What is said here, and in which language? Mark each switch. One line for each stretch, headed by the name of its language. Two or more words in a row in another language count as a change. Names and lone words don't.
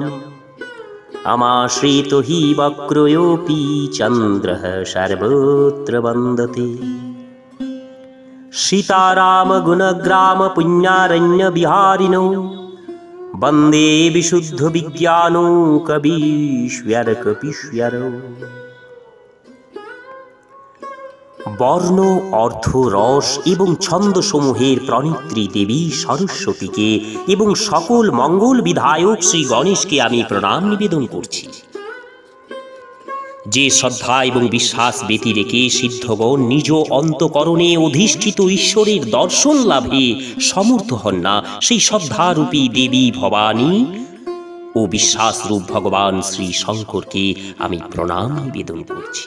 Sanskrit: अमाश्रितो हि वक्रोऽपि चन्द्रः सर्वत्र वन्दते। सीताराम गुणग्राम पुण्यारण्य विहारिणो। वन्दे विशुद्ध विज्ञानो कवीश्वर कपीश्वरो।
Bangla: বর্ণ অর্থ রস এবং ছন্দ সমূহের প্রণেত্রী দেবী সরস্বতীকে এবং সকল মঙ্গল বিধায়ক শ্রী গণেশকে আমি প্রণাম নিবেদন করছি। যে শ্রদ্ধা এবং বিশ্বাস ব্যতি রেখে সিদ্ধগণ নিজ অন্তঃকরণে অধিষ্ঠিত ঈশ্বরের দর্শন লাভে সমর্থ হন না, সেই শ্রদ্ধারূপী দেবী ভবানী ও বিশ্বাসরূপ ভগবান শ্রী শঙ্করকে আমি প্রণাম নিবেদন করছি।